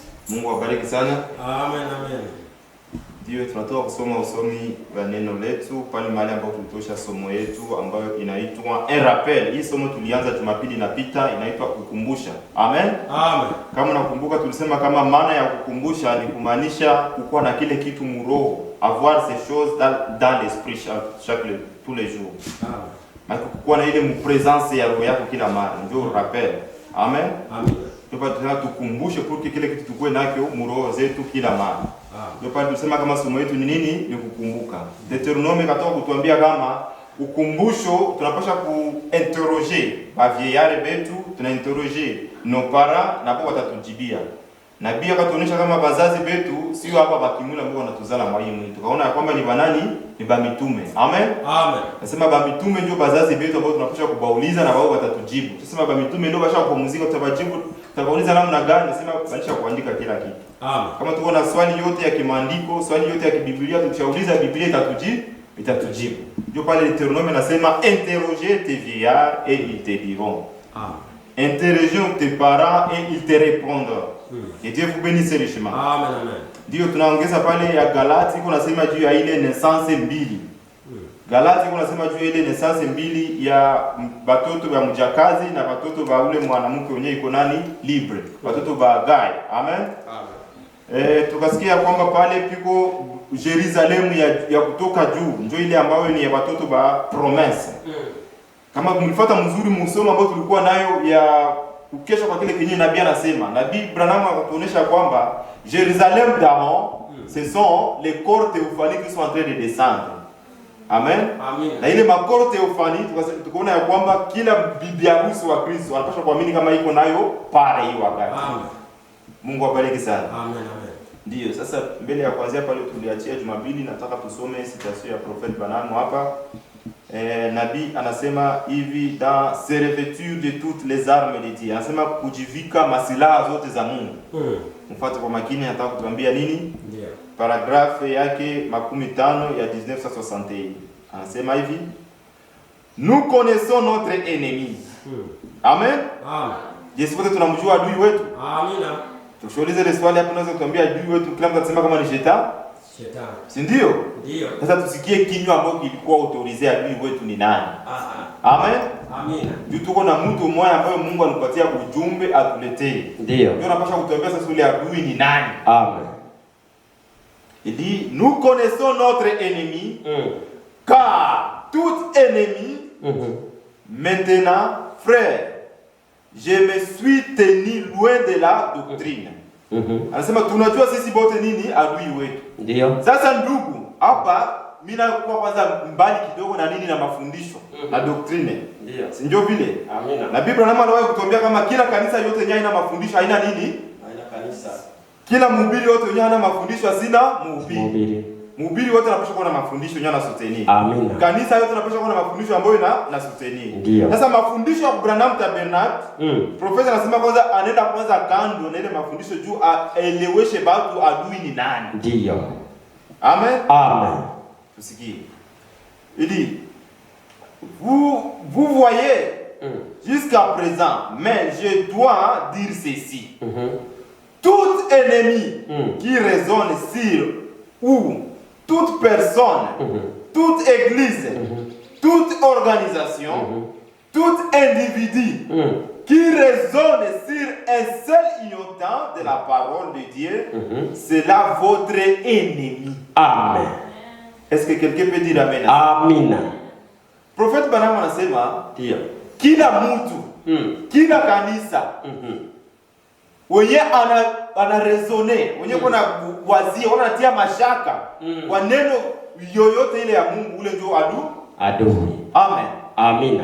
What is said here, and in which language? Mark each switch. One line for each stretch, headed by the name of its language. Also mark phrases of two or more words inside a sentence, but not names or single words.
Swahili: Mungu awabariki sana. Amen, amen. Ndio tunatoka kusoma usomi wa neno letu pale mahali ambapo tulitosha somo yetu ambayo inaitwa
French: un rappel.
Swahili: Hii somo tulianza Jumapili inapita, inaitwa kukumbusha. Amen. Amen. Kama nakumbuka tulisema kama maana ya kukumbusha ni kumaanisha kukuwa na kile kitu muroho,
French: avoir ces choses dans l'esprit tous les jours.
Swahili: Amen. Maana kukuwa na ile mpresence ya roho yako kila mara, ndio rappel. Amen. Amen. Tunataka tukumbushe kwa kile kitu tukue nacho muroho zetu kila mara. Ndio pale tunasema kama somo letu ni nini? Ni kukumbuka. Deuteronome katoka kutuambia kama ukumbusho tunapaswa kuinterroger ba vieillard betu, tunainterroger
French: nos parents
Swahili: na kwa watatujibia. Na pia katuonesha kama bazazi betu sio hapa bakimula ambao wanatuzala mwalimu. Tukaona kwamba ni banani? Ni ba mitume. Amen. Amen. Nasema ba mitume ndio bazazi betu ambao tunapaswa kubauliza na wao watatujibu. Tunasema ba mitume ndio basha kupumzika tutabajibu, tutabauliza namna gani? Nasema banisha kuandika kila kitu. Amen. Kama tuko na swali yote ya kimaandiko, swali yote ya kibiblia, tukishauliza Biblia itatujibu.
French: Ndio pale Deutéronome nasema interroger tes vieillards et ils te diront. Amen. Interroger tes parents et ils te répondront. Et Dieu vous bénisse richement. Amen, amen.
Swahili: Ndio tunaongeza pale ya Galati iko nasema juu ya ile naissance mbili. Galati iko nasema juu ya ile naissance mbili ya batoto wa mjakazi na batoto wa ule mwanamke mwenye iko nani libre. Batoto wa Gai. Amen. Amen. Tukasikia kwamba pale piko Yerusalemu ya kutoka juu, ndio ile ambayo ni ya watoto ba promesse. Kama mlifuata mzuri msomo ambao tulikuwa nayo ya ukesha kwa kile kinyi nabii anasema. Nabii Branham anatuonesha kwamba Yerusalemu
French: d'Aaron, ce sont les corps théophaniques qui sont en train de descendre. Amen. Amen.
Swahili: Na ile makoro théophanique tukaona ya kwamba kila bibi harusi wa Kristo anapaswa kuamini kama iko nayo pale hiyo wakati. Amen. Mungu awabariki sana. Amen, amen. Ndio, sasa mbele ya kuanzia pale tuliachia Jumapili, nataka tusome citation ya Prophet Branham hapa. Nabii anasema hivi
French: dans se revêtir de toutes les armes de Dieu.
Swahili: Anasema kujivika masilaha zote za Mungu. Mfuate kwa makini, nataka kutuambia nini? Ndio. Paragrafe yake 15 ya 1961. Anasema hivi:
French: nous connaissons notre ennemi. Amen. Amen.
Swahili: Yesu wote tunamjua adui wetu. Amina. Tukiuliza ile swali hapo unaweza kutuambia adui wetu, kila mtu atasema kama ni shetani. Shetani. Si ndio? Ndio. Sasa tusikie kinywa ambacho kilikuwa autorize adui wetu ni nani? Amen. Amina. Tuko na mtu mmoja ambaye Mungu alipatia ujumbe atuletee. Ndio. Ndio napasha kutuambia sasa yule adui ni nani? Amen.
French: Il dit nous connaissons notre ennemi car tout ennemi maintenant frère je me suis tenu loin de la doctrine.
Swahili: Anasema tunajua sisi bote nini adui wetu. Ndio. Sasa ndugu, hapa mimi nakuwa kwanza mbali kidogo na nini na mafundisho na doctrine. Ndio. Si ndio vile? Amina. Na Biblia naomba nawe kutuambia kama kila kanisa yote yenye ina mafundisho haina nini? Haina kanisa. Kila mhubiri yote yenye ana mafundisho asina mhubiri. Mhubiri. Mhubiri wote anapaswa kuwa na mafundisho yenye anasuteni. Amina. Kanisa yote anapaswa kuwa na mafundisho ambayo inasuteni. Ndio. Sasa mafundisho ya Branham Tabernacle, profesa anasema kwanza anaenda kwanza kando na ile mafundisho juu aeleweshe watu adui ni nani. Ndio. Amen. Amen. Tusikie.
French: Il dit vous voyez jusqu'à présent, mais je dois dire ceci. Tout ennemi qui raisonne sur ou toute personne, toute église, toute organisation, tout individu qui raisonne sur un seul iota de la parole de Dieu, c'est là votre ennemi. Amen. Est-ce que quelqu'un peut dire amen?
Swahili: Amina. Prophète Branham anasema Ndio. kila mtu, kila kanisa wenye ana resone, wenye kuna wazia, wanatia mashaka kwa neno yoyote ile ya Mungu, ule ndio adui. Amen. Amina.